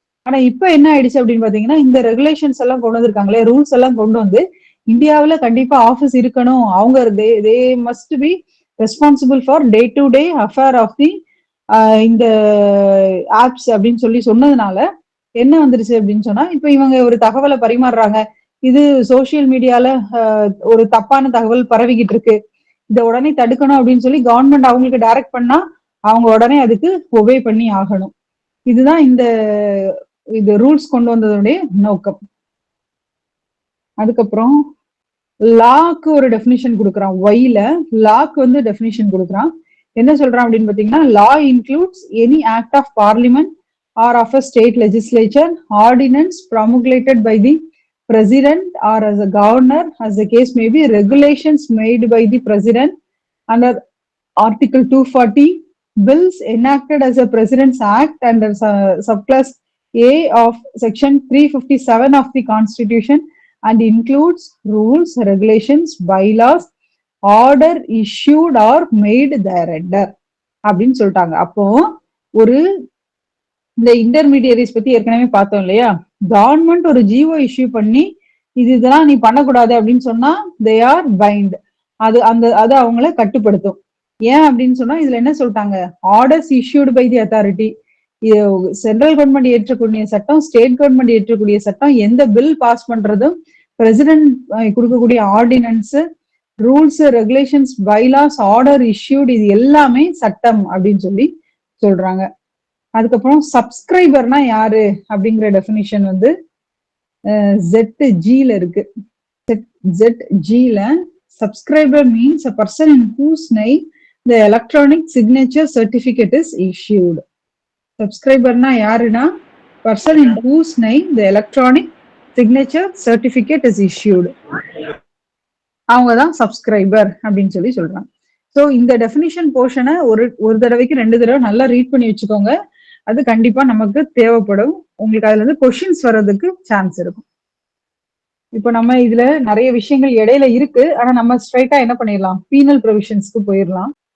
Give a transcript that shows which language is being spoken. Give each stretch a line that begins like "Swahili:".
Tamil: ஆனா இப்ப என்ன ஆயிடுச்சு அப்படின்னு பாத்தீங்கன்னா, இந்த ரெகுலேஷன்ஸ் எல்லாம் கொண்டு வந்திருக்காங்களே, ரூல்ஸ் எல்லாம் கொண்டு வந்து இந்தியாவில கண்டிப்பா ஆபீஸ் இருக்கணும், அவங்க
English: they must be responsible for day to day affair of the
Tamil: இந்த ஆப்ஸ் அப்படின்னு சொல்லி சொன்னதுனால என்ன வந்துருச்சு அப்படின்னு சொன்னா, இப்ப இவங்க ஒரு தகவலை பரிமாறுறாங்க, இது சோசியல் மீடியால ஒரு தப்பான தகவல் பரவிக்கிட்டு இருக்கு, இதை உடனே தடுக்கணும் அப்படின்னு சொல்லி கவர்மெண்ட் அவங்களுக்கு டைரக்ட் பண்ணா அவங்க உடனே அதுக்கு ஒபே பண்ணி ஆகணும். இதுதான் இது ரூல்ஸ் கொண்டு வந்ததுடைய நோக்கம். அதுக்கப்புறம் லாக்கு ஒரு டெஃபினிஷன் கொடுக்குறான். ஒய்ல லாக்கு வந்து டெஃபினிஷன் கொடுக்குறான். என்ன சொல்றான் அப்படின்னு பாத்தீங்கன்னா,
English: law includes any act of parliament or of a state legislature, ordinance promulgated by the president or as a governor as the case may be, regulations made by the president under article 240, bills enacted as a president's act under subclass A of section 357 of the constitution and includes rules, regulations, bylaws, order issued or made thereunder
Tamil: அப்படின்னு சொல்லிட்டாங்க. அப்போ ஒரு இந்த intermediaries பத்தி ஏற்கனவே பார்த்தோம் இல்லையா, government ஒரு ஜிஓ இஷ்யூ பண்ணி இதெல்லாம் நீ பண்ணக்கூடாது அப்படின்னு சொன்னா
English: they are bind,
Tamil: அது அவங்கள கட்டுப்படுத்தும். ஏன் அப்படின்னு சொன்னா இதுல என்ன சொல்லிட்டாங்க,
English: orders issued by the authority,
Tamil: central government ஏற்றக்கூடிய சட்டம், ஸ்டேட் கவர்மெண்ட் ஏற்றக்கூடிய சட்டம், எந்த பில் பாஸ் பண்றதும், பிரசிடென்ட் கொடுக்கக்கூடிய ordinance, rules, regulations, bylaws, order issued, இது எல்லாமே சட்டம் அப்படின்னு சொல்லி சொல்றாங்க. அதுக்கப்புறம் சப்ஸ்கிரைபர்னா யாரு அப்படிங்கிற டெஃபினிஷன் வந்து ZG இருக்கு.
English: ZG subscriber means a person in whose name the electronic signature certificate is issued.
Tamil: சப்ஸ்கிரைபர்னா யாருன்னா,
English: person in whose name the electronic signature certificate is issued,
Tamil: அவங்கதான் சப்ஸ்கிரைபர் அப்படின்னு சொல்லி சொல்றாங்க. ஸோ இந்த டெஃபினிஷன் போர்ஷனை ஒரு தடவைக்கு 2 தடவை நல்லா ரீட் பண்ணி வச்சுக்கோங்க. அது கண்டிப்பா நமக்கு தேவைப்படும். உங்களுக்கு அதுல இருந்து கொஸ்டின்ஸ் வர்றதுக்கு சான்ஸ் இருக்கும். இப்போ நம்ம இதுல நிறைய விஷயங்கள் இடையில இருக்கு. ஆனா நம்ம ஸ்ட்ரைட்டா என்ன பண்ணிடலாம், பீனல் ப்ரொவிஷன்ஸ்க்கு போயிடலாம்.